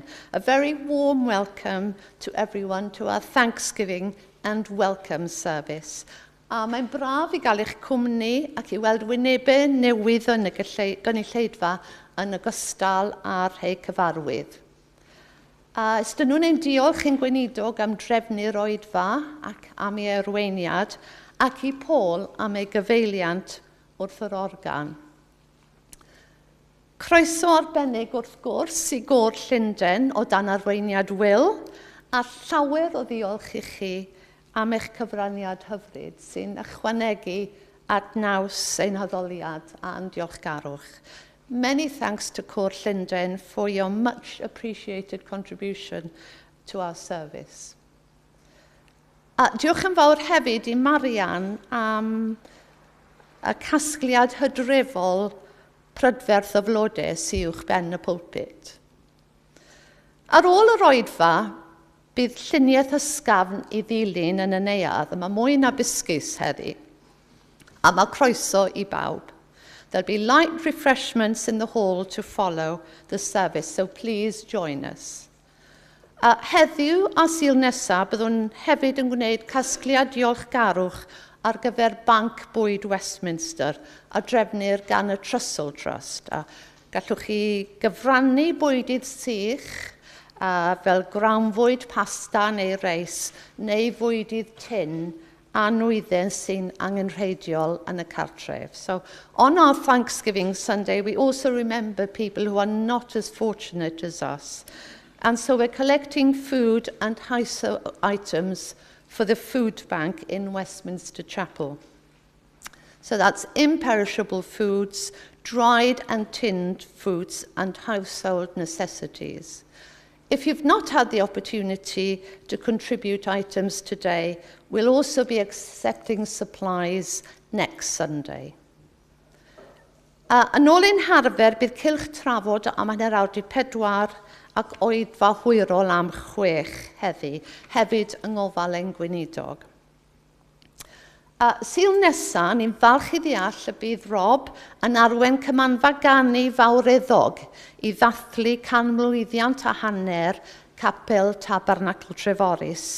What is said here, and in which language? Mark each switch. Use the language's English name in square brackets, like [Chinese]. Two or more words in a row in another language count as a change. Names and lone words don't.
[English] A very warm welcome to everyone to our Thanksgiving and welcome service. [Welsh] A mae'n braf i gael eich cwmni ac i weld wynebau newydd yn y gynulleidfa yn ogystal â'r rhai cyfarwydd. Ystyn nhw'n ein diolch yn gweinidog am drefnu'r oedfa ac am ei arweiniad, ac i Paul am ei gyfeiliant wrth yr organ. Croeso arbennig wrth gwrs i Gôr Llundain o dan arweiniad Will, a llawer o ddiolch i chi am eich cyfraniad hyfryd sy'n ychwanegu at naws ein haddoliad a'n diolchgarwch. [English] Many thanks to Cwr Llundain for your much appreciated contribution to our service. [Welsh] Diolch yn fawr hefyd i Marian am y casgliad hydrefol prydferth o flodau sy'n uwch ben y pwlpit. Ar ôl yr oedfa, bydd lluniaeth ysgafn i ddilyn yn y neuadd, yma mwy na busgus heddi, a mae croeso i bawb. [English] There'll be light refreshments in the hall to follow the service, so please join us. [Welsh] Heddiw a Sul nesaf byddwn hefyd yn gwneud casgliad diolchgarwch ar gyfer Banc Bwyd Westminster a drefnir gan y Trussell Trust. Gallwch chi gyfrannu bwydydd sych fel grawnfwyd pasta neu reis neu fwydydd tin a nwydden sy'n angenrheidiol yn y cartref. [English] So on our Thanksgiving Sunday, we also remember people who are not as fortunate as us. And so we're collecting food and household items for the food bank in Westminster Chapel. So that's imperishable foods, dried and tinned foods, and household necessities. If you've not had the opportunity to contribute items today, we'll also be accepting supplies next Sunday. [Welsh] Yn ôl ein harfer, bydd cylch trafod am hanner awr 4 ac oedfa hwyrol am 6 heddi, hefyd yng ngofal ein gweinidog. Sul nesaf, ni'n falch i ddeall y bydd Rob yn arwen cymanfa ganu fawreddog i ddathlu canmlwyddiant a hanner Capel Tabernacl Treforys.